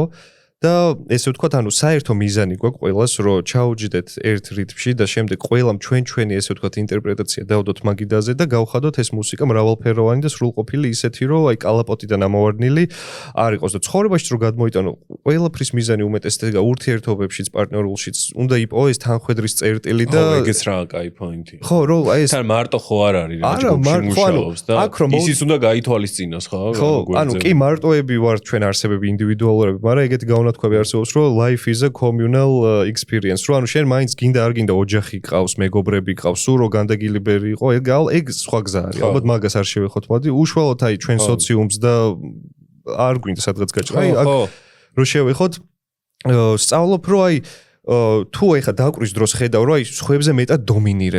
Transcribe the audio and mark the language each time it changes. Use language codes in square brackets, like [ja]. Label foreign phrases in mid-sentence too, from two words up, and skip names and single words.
[ka] და ესე ვთქვათ, ანუ საერთო მიზანი გვაქვს ყველას, რომ ჩაუჯდეთ ერთ რიტმში და შემდეგ ყველამ ჩვენი ესე ვთქვათ ინტერპრეტაცია დავდოთ მაგიდაზე და გავხადოთ ეს მუსიკა მრავალფეროვანი და სრულყოფილი ისეთი, რომ აი კალაპოტიდან ამოვარდნილი არ იყოს და ცხოვრებაშიც რომ გადმოიტანო ყველაფრის მიზანი უმეტესად ურთიერთობებშიც, პარტნიორულშიც უნდა იყოს ეს თანხwebdriver წერტილი და ეგეც რა კაი პოინტია. ხო, რომ აი ეს თან მარტო ხო არ არის რა ჯგუფში მუშაობს და ისიც უნდა გაითვალისწინოს ხო? ხო, ანუ კი მარტოები ვართ ჩვენ არსებები ინდივიდუალურები, მაგრამ ეგეთი თქვები არსებობს, რომ [en] life is a communal experience. [ka] რომ ანუ შენ მაინც გინდა არ გინდა ოჯახი ყავს, მეგობრები ყავს, სულ რო განდაგილებელი იყო, ეგ სხვა გზა არის. ალბათ მაგას არ შევეხოთ, მოდი უშუალოდ აი ჩვენ სოციუმს და არ გვინდა სადღაც გაჭრა. აი აქ რო შევეხოთ, სწავლობ რომ აი თუ ეხა დაკვრის დროს ხედავ რომ აი სხვებზე მეტად დომინირებ.